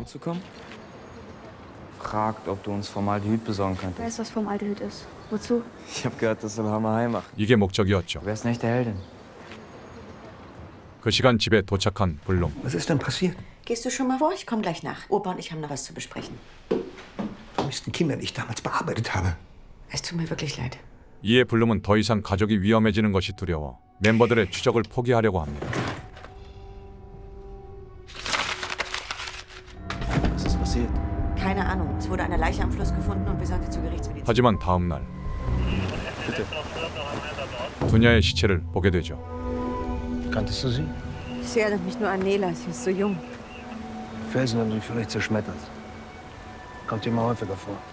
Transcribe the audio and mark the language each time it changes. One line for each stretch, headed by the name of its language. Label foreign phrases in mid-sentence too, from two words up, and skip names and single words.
German: Mitzukommen? Fragt, ob du uns Formaldehyd besorgen könntest. Weißt du, was Formaldehyd ist? Wozu? Ich hab gehört, das soll Hammer heim machen.
Korean: 이게 목적이었죠.
German: Du wärst eine echte Heldin.
Korean: 그 시간 집에 도착한 블룸.
German: Was ist denn passiert? Gehst du schon mal vor? Ich komme gleich nach. Opa und ich haben noch was zu besprechen. Vermissten Kinder, die ich damals bearbeitet habe. Es tut mir wirklich leid.
Korean: 이에 블룸은 더 이상 가족이 위험해지는 것이 두려워 멤버들의 추적을 포기하려고 합니다.
German: Was ist passiert? Keine Ahnung. Es wurde eine Leiche am Fluss gefunden und wir sollen sie zur Gerichtsmedizin.
Korean: 하지만 다음 날 두냐의 시체를 보게 되죠.
German: Kanntest du sie? Sie erinnert mich nur an Nela. Sie ist so jung. Felsen haben sie vielleicht zerschmettert. Kommt immer häufiger vor.